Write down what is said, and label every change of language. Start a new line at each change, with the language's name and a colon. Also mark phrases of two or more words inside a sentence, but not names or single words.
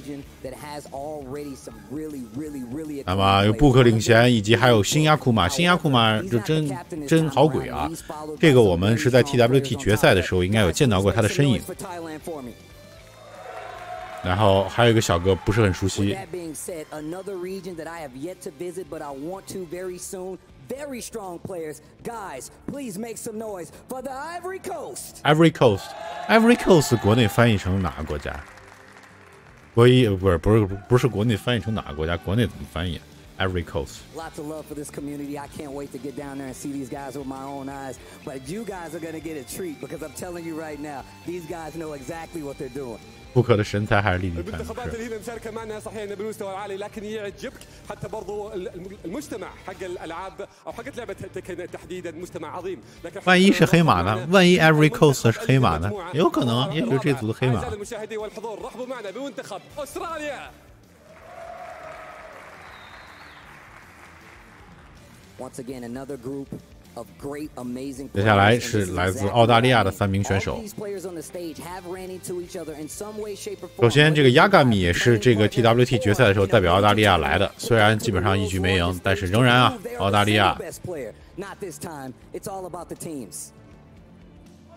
Chinese: 那么有布克领衔，以及还有新亚库玛。新亚库玛就真好鬼啊！这个我们是在 TWT 决赛的时候应该有见到过他的身影。然后还有一个小哥不是很熟悉。
English: Very strong players, guys. Please make some noise for the Ivory Coast.
Chinese: Ivory Coast 国内翻译成哪个国家？不是国内翻译成哪个国家？国内怎么翻译 ？Ivory Coast.
English: Lots of love for this community. I can't wait to get down there and see these guys with my own eyes. But you guys are going to get a treat because I'm telling you right now, these guys know exactly what they're doing.
Chinese: 布克的神才还是历历在目。
Arabic: المنتخبات اللي هنا مشاركه معنا صحيح بالمستوى العالي لكن يعجبك حتى برضو المجتمع حق الالعاب او حق لعبه تكن تحديدا مجتمع عظيم.
Chinese: 万一是黑马呢？万一 Ivory Coast 是黑马呢？有可能，也许这组的黑马。
Arabic: المشاهدين والحضور رحبوا معنا بمنتخب استراليا.
English: Once again, another group of great, amazing.
Chinese: 接下来是来自澳大利亚的3名选手。首先，这个亚嘎米也是这个 TWT 决赛的时候代表澳大利亚来的，虽然基本上一局没赢，但是仍然啊，澳大利亚。